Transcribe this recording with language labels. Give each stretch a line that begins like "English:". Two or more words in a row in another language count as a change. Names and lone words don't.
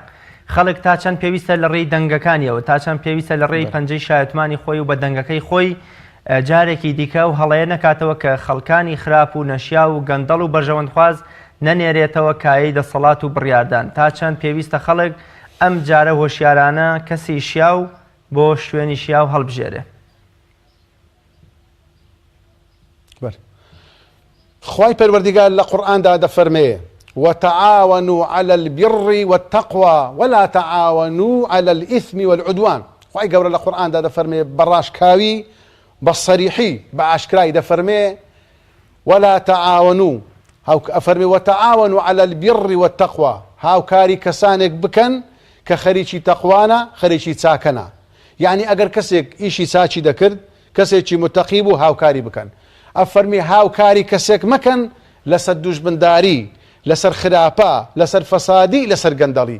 Central Kurdish: خەڵک تا چەند پێویستە لە ڕێی دەنگەکانیەوە، تا چەند پێویستە لە ڕێی پەنجەی شایەتمانی خۆی و بە دەنگەکەی خۆی جارێکی دیکە و هەڵەیە نەکاتەوە کە خەڵکانی خراپ و نەشیا و گەندەڵ و بەرژەوەندخواز نەنێرێتەوە کایەی دەسەڵات و بڕیاردان. تا چەند پێویستە خەڵک ئەم جارە هۆشیارانە کەسی شیاو بۆ شوێنی شیاو هەڵبژێرێ. خوای پەروەردیگار لە قورئاندا دەفەرمێ
Arabic: وتعاونوا على البر والتقوى ولا تعاونوا على الإثم والعدوان.
Central Kurdish: خوای گەورە لە قورئاندا دەفەرمێ بەڕاشکاوی بە سەریحی بە ئاشکرای دەفەرمێ
Arabic: ولا تعاونوا،
Central Kurdish: ئەفەرمێ
Arabic: وتعاونوا على البر والتقوى،
Central Kurdish: هاوکاری کەسانێک بکەن کە خەریکی تەقوانە خەریکی چاکەنە. یعنی ئەگەر کەسێک ئیشی چاچی دەکرد کەسێکی متەقی بوو هاوکاری بکەن. ئەفەرمی هاوکاری کەسێک مەکەن لەسەر دوژمنداری، لەسەر خراپە، لەسەر فەسادی، لەسەر گەندەڵی.